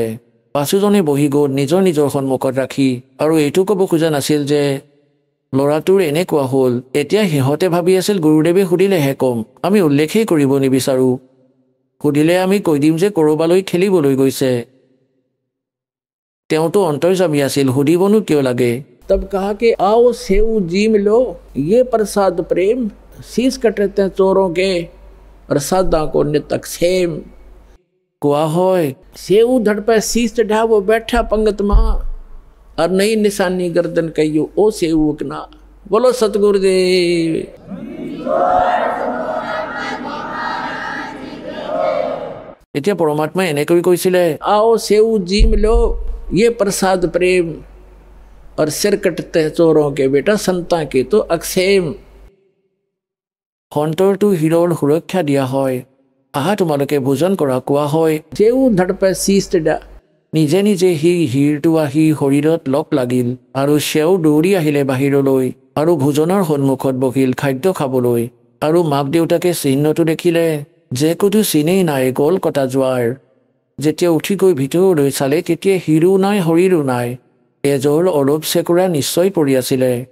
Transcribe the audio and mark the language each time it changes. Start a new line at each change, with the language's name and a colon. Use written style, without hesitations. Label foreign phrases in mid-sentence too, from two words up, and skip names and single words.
Assamese: 5জনে বহি গ'ল নিজৰ নিজৰ সন্মুখত ৰাখি, আৰু এইটো ক'ব খোজা নাছিল যে ল'ৰাটোৰ এনেকুৱা হ'ল। এতিয়া সিহঁতে ভাবি আছিল গুৰুদেৱে সুধিলেহে ক'ম, আমি উল্লেখেই কৰিব নিবিচাৰোঁ। সুধিলে আমি কৈ দিম যে ক'ৰবালৈ খেলিবলৈ গৈছে। তেওঁতো অন্তৰ্যামী আছিল, সুধিবনো কিয় লাগে।
Hindi: तब कहा कि आओ सेव जीम लो, ये प्रसाद प्रेम, शीश कटते हैं चोरों के, प्रसादा को नितक सेम।
Assamese: কোৱা হয়
Hindi: सेव धड़ पे शीश चढ़ा वो बैठा पंगत माँ, और नई निशानी गर्दन कहियो ओ सेवक ना। बोलो सतगुरुदेव।
Assamese: এতিয়া পৰমাত্মাই এনেকৈ কৈছিলে,
Hindi: आओ सेव जीम लो, ये प्रसाद प्रेम, और सिर कटते हैं चोरों के, बेटा संता के तो अक्षेम।
Assamese: সন্তৰটো হীৰৰ সুৰক্ষা দিয়া হয়। আহা তোমালোকে ভোজন কৰা, কোৱা হয়।
Hindi: सेव धड़ पे शीश चढ़ा,
Assamese: নিজে নিজে সেই হীৰটো আহি শৰীৰত লগ লাগিল, আৰু সেও দৌৰি আহিলে বাহিৰলৈ, আৰু ভোজনৰ সন্মুখত বহিল খাদ্য খাবলৈ। আৰু মাক দেউতাকে চিহ্নটো দেখিলে যে ক'তো চিনেই নাই, গ'ল কটা যোৱাৰ। যেতিয়া উঠি গৈ ভিতৰলৈ চালে তেতিয়া শিৰো নাই শৰীৰো নাই, তেজৰ অলপ চেকুৰা নিশ্চয় পৰি আছিলে।